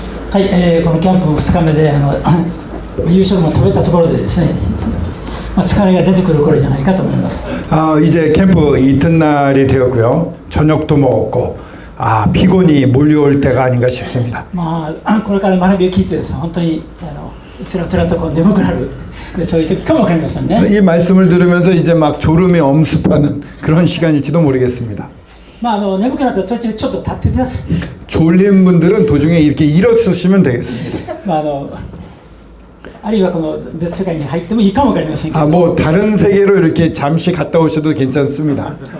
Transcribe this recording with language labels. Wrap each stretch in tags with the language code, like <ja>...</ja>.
<ja>はい、このキャンプ2日目で夕食も食べたところでですね、疲れが出てくる頃じゃないかと思います。</ja> <ko>이제 캠프 이튿날이 되었고요. 저녁도 먹었고, 피곤이 몰려올 때가 아닌가 싶습니다.</ko> <ja>これから学びを聞いてですね、本当につらつらとこう眠くなる、そういう時かもわかりませんね。</ja> <ko>이 말씀을 들으면서 이제 막 졸음이 엄습하는 그런 시간일지도 모르겠습니다.</ko> <ja>眠くなったら途中ちょっと立ってください。</ja> <ko>졸린 분들은 도중에 이렇게 일어서시면 되겠습니다.</ko> <ja>あるいはこの別世界に入ってもいいかもわかりませんけど、</ja> <ko>뭐 다른 세계로 이렇게 잠시 갔다 오셔도 괜찮습니다.</ko>